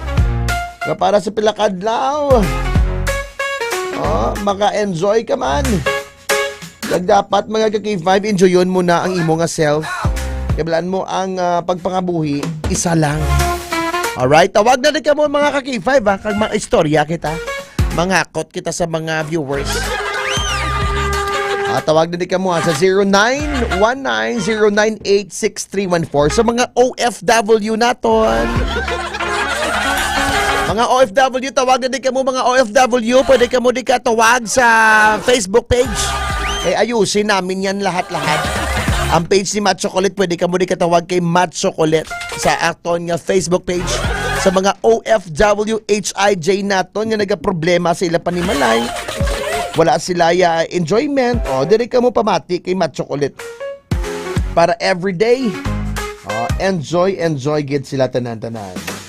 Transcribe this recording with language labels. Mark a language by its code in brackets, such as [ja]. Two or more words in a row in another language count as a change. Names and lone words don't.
[hil] Para sa pilakadlaw. Maka-enjoy ka man. Dapat mga K5, enjoyon mo na ang imong self. Kabilaan mo ang pagpangabuhi, isa lang. Alright, tawag na rin ka mo mga K5 kag mga istorya kita. Mangakot kita sa mga viewers. Tawag na din ka mo sa 0919-098-6314 sa mga OFW naton. Mga OFW, tawag na din ka mo mga OFW. Pwede ka mo din ka tawag sa Facebook page. [tl] Ayusin namin yan lahat-lahat. [hil] Ang page ni Matt Chocolate, pwede ka mo din katawag kay Matt Chocolate sa aton nga Facebook page. Sa mga OFW HIJ naton nga nagaproblema sa ila panimalay, wala sila enjoyment, diri ka mo pamati kay Matt Chocolate para [en] everyday enjoy [hil] gid sila tanan-tanan.